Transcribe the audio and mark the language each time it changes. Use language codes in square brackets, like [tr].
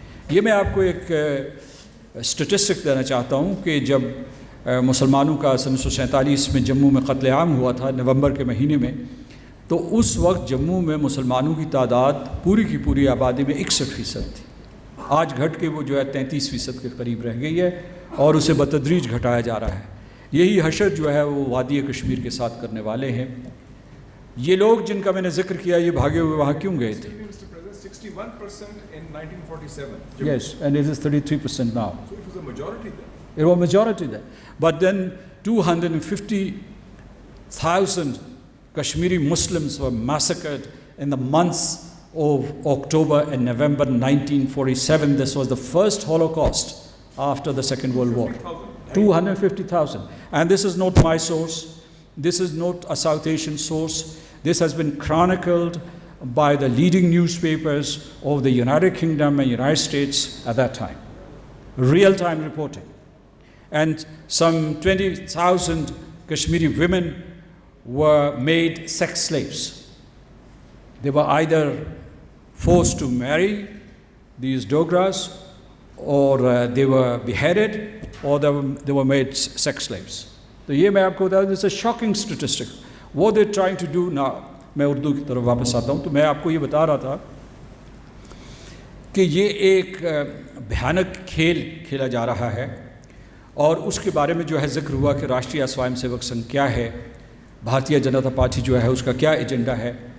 [ur] یہ میں آپ کو ایک اسٹیٹسٹک دینا چاہتا ہوں کہ جب مسلمانوں کا 1947 میں جموں میں قتل عام ہوا تھا نومبر کے مہینے میں, تو اس وقت جموں میں مسلمانوں کی تعداد پوری کی پوری آبادی میں 61% تھی. آج گھٹ کے وہ جو ہے 33% کے قریب رہ گئی ہے اور اسے بتدریج گھٹایا جا رہا ہے. یہی حشر جو ہے وہ وادی کشمیر کے ساتھ کرنے والے ہیں. یہ لوگ جن کا میں نے ذکر کیا یہ بھاگے ہوئے وہاں کیوں گئے تھے؟ [en] 61% in 1947. Yes, and it is 33% now. So it was a majority then. It was a majority then. But then 250,000 Kashmiri Muslims were massacred in the months of October and November 1947. This was the first Holocaust after the Second World War. 250,000. And this is not my source. This is not a South Asian source. This has been chronicled by the leading newspapers of the United Kingdom and United States at that time. Real-time reporting. And some 20,000 Kashmiri women were made sex slaves. They were either forced to marry these Dogras, or they were beheaded, or they were made sex slaves. [ur] تو یہ میں آپ کو بتا دوں, [en] it's a shocking statistic. What they're trying to do now, [ur] میں اردو کی طرف واپس آتا ہوں, تو میں آپ کو یہ بتا رہا تھا کہ یہ ایک بھیانک کھیل کھیلا جا رہا ہے, اور اس کے بارے میں جو ہے ذکر ہوا کہ راشٹریہ سوائم سیوک سنگھ کیا ہے, بھارتیہ جنتا پارٹی جو ہے اس کا کیا ایجنڈا ہے.